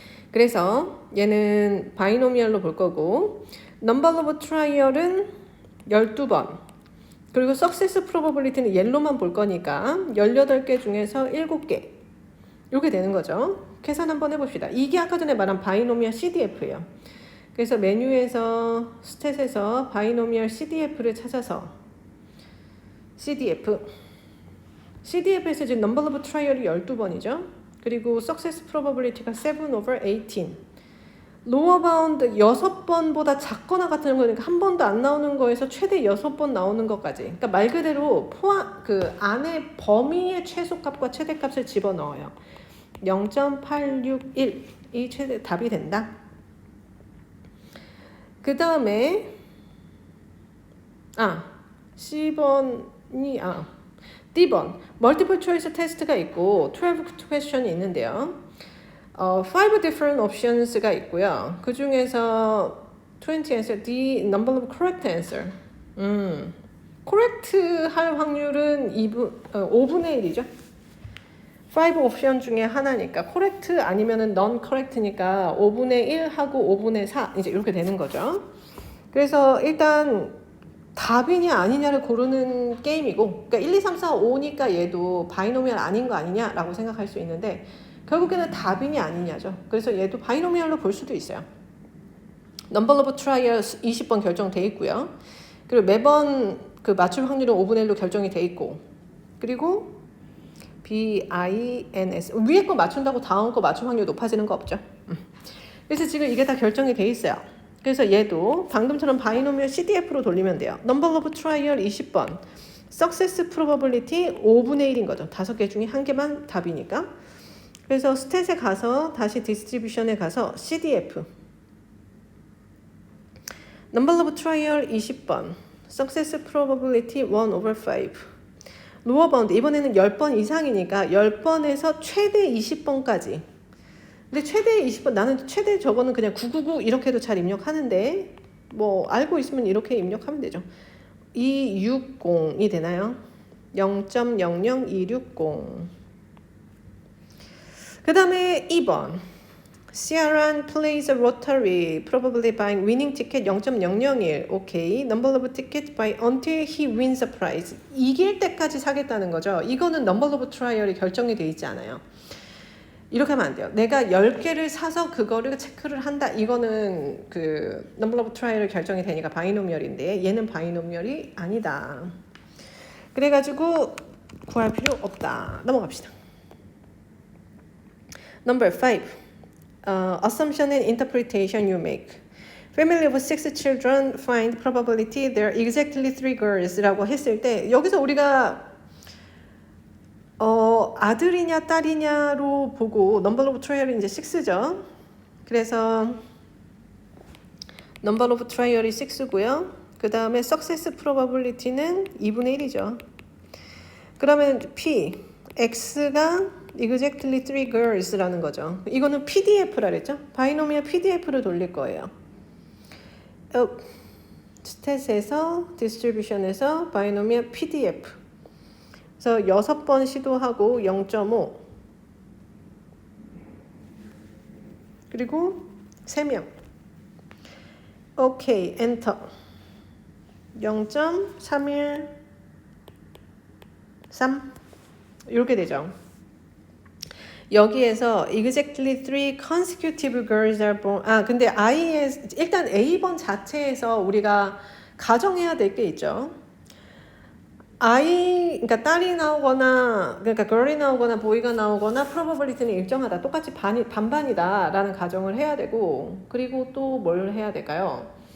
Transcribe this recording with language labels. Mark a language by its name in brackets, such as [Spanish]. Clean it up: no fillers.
[Korean] 그래서 얘는 바이노미얼로 볼 거고 number of trial은 12번 그리고 success probability는 옐로우만 볼 거니까 18개 중에서 7개 이렇게 되는 거죠. 계산 한번 해봅시다. 이게 아까 전에 말한 바이노미얼 CDF예요. 그래서 메뉴에서 스탯에서 바이노미얼 CDF를 찾아서 CDF에서 지금 number of trial이 12번이죠. 그리고 success probability가 7 over 18. lower bound 6번보다 작거나 같은 거니까 한 번도 안 나오는 거에서 최대 6번 나오는 것까지. 그러니까 말 그대로 그 안에 범위의 최소값과 최대값을 집어넣어요. 0.861이 최대 답이 된다. 그 다음에 C번이 D번 멀티플 초이스 테스트가 있고 12 question이 있는데요. 5 different options가 있고요. 그 중에서 [English] 20 answer, the number of correct answer. [Korean] correct 할 확률은 5분의 1이죠. 5 옵션 중에 하나니까 correct 아니면은 non correct니까 5분의 1 하고 5분의 4 이제 이렇게 되는 거죠. 그래서 일단 답이냐 아니냐를 고르는 게임이고, 그러니까 1, 2, 3, 4, 5니까 얘도 바이노미얼 아닌 거 아니냐라고 생각할 수 있는데 결국에는 답이냐 아니냐죠. 그래서 얘도 바이노미얼로 볼 수도 있어요. Number of trials 20번 결정돼 있고요. 그리고 매번 그 맞출 확률은 5분의 1로 결정이 돼 있고, 그리고 BINS 위에 거 맞춘다고 다음 거 맞출 확률 높아지는 거 없죠. 그래서 지금 이게 다 결정이 돼 있어요. 그래서 얘도 방금처럼 바이노미얼 CDF로 돌리면 돼요. Number of trial 20번, Success probability 5분의 1인 거죠. 5개 중에 한 개만 답이니까. 그래서 스탯에 가서 다시 디스트리뷰션에 가서 CDF Number of trial 20번, Success probability 1 over 5. 로어 바운드 이번에는 10번 이상이니까 10번에서 최대 20번까지. 근데 최대 20번 나는 최대 저거는 그냥 999 이렇게 해도 잘 입력하는데 뭐 알고 있으면 이렇게 입력하면 되죠. 260이 되나요? 0.00260. 그 다음에 2번 [English] Ciaran plays a lottery probably buying winning ticket 0.001. [Korean] 오케이. [English] Number of tickets by until he wins a prize. [Korean] 이길 때까지 사겠다는 거죠. 이거는 number of trial이 결정이 돼 있지 않아요. 이렇게 하면 안 돼요. 내가 10개를 사서 그거를 체크를 한다. 이거는 그 number of trial이 결정이 되니까 바이노미얼인데 얘는 바이노미얼이 아니다. 그래가지고 구할 필요 없다. 넘어갑시다. [English] Number 5. Assumption and interpretation you make. Family of 6 children find probability there are exactly 3 girls라고 [Korean] 했을 때 여기서 우리가 아들이냐 딸이냐로 보고 [English] number of trial이 [Korean] 이제 6죠. 그래서 number of trial이 6고요. 그 다음에 success probability는 2분의 1이죠. 그러면 P, X가 exactly 3 girls라는 거죠. 이거는 PDF라 그랬죠? 바이노미얼 PDF를 돌릴 거예요. 스탯에서 디스트리뷰션에서 바이노미얼 PDF. 그래서 6번 시도하고 0.5. 그리고 3명. 오케이, 엔터. 0.313 이렇게 되죠. 여기에서 [English] exactly 3 consecutive girls are born. [Korean] 근데 일단 A번 자체에서 우리가 가정해야 될 게 있죠. 그러니까 딸이 나오거나, 그러니까 girl이 나오거나 boy가 나오거나 probability는 일정하다. 똑같이 반반이다라는 가정을 해야 되고, 그리고 또 뭘 해야 될까요?